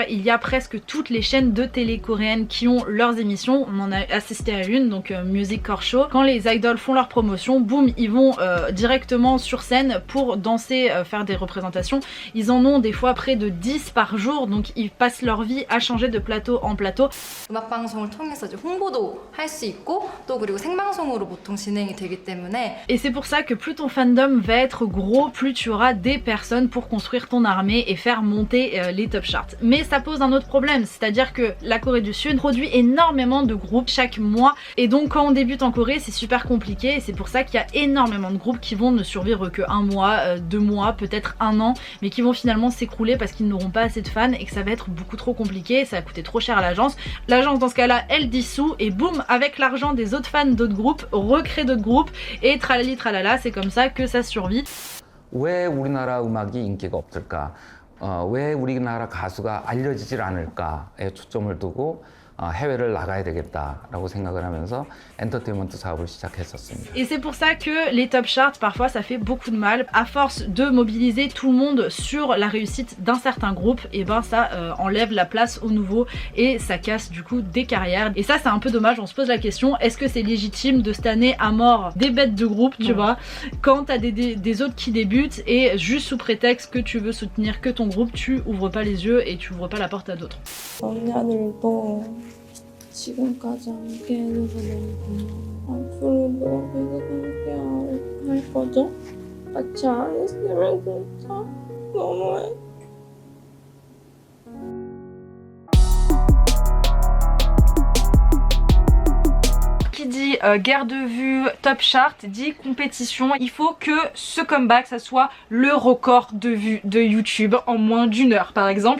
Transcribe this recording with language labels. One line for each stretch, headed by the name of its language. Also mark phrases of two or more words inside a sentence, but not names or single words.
French: Il y a presque toutes les chaînes de télé coréennes qui ont leurs émissions. On en a assisté à une, donc Music Core Show. Quand les idols font leur promotion, boum, ils vont directement sur scène pour danser, faire des représentations. Ils en ont des fois près de 10 par jour, donc ils passent leur vie à changer de plateau en plateau.
Korean: 음악 방송을 통해서 이제 홍보도 할 수 있고 또 그리고 생방송으로 보통 진행이 되기 때문에.
French: Et c'est pour ça que plus ton fandom va être gros, plus tu auras des personnes pour construire ton armée et faire monter les
English: top charts.
French: Mais ça pose un autre problème, c'est-à-dire que la Corée du Sud produit énormément de groupes chaque mois, et donc quand on débute en Corée c'est super compliqué, et c'est pour ça qu'il y a énormément de groupes qui vont ne survivre que 1 mois, 2 mois, peut-être 1 an, mais qui vont finalement s'écrouler parce qu'ils n'auront pas assez de fans et que ça va être beaucoup trop compliqué, ça va coûter trop cher à l'agence. L'agence dans ce cas-là elle dissout et boum, avec l'argent des autres fans d'autres groupes, recrée d'autres groupes et tralali tralala, c'est comme ça que ça survit.
Korean: 왜 우리나라 음악이 인기가 없을까? 왜 우리나라 가수가 알려지질 않을까에 초점을 두고 해외를 나가야 되겠다라고 생각을 하면서 엔터테인먼트 사업을 시작했었습니다.
French: Et c'est pour ça que les
English: top charts
French: parfois ça fait beaucoup de mal. À force de mobiliser tout le monde sur la réussite d'un certain groupe, et ben ça enlève la place aux nouveaux et ça casse du coup des carrières. Et ça c'est un peu dommage, on se pose la question, est-ce que c'est légitime de stanner à mort des bêtes de groupe, tu vois, quand t'as des autres qui débutent et juste sous prétexte que tu veux soutenir que ton groupe, tu ouvres pas les yeux et tu ouvres pas la porte à d'autres.
Korean: 지금까지 함께 해줘서 너무 고마워. 앞으로도 계속 함께 할 거죠? 같이 안 했으면 진짜 너무해.
French: Qui dit guerre de vue,
English: top chart,
French: dit compétition. Il faut que ce comeback, ça soit le record de vues de YouTube en moins d'1 heure par exemple.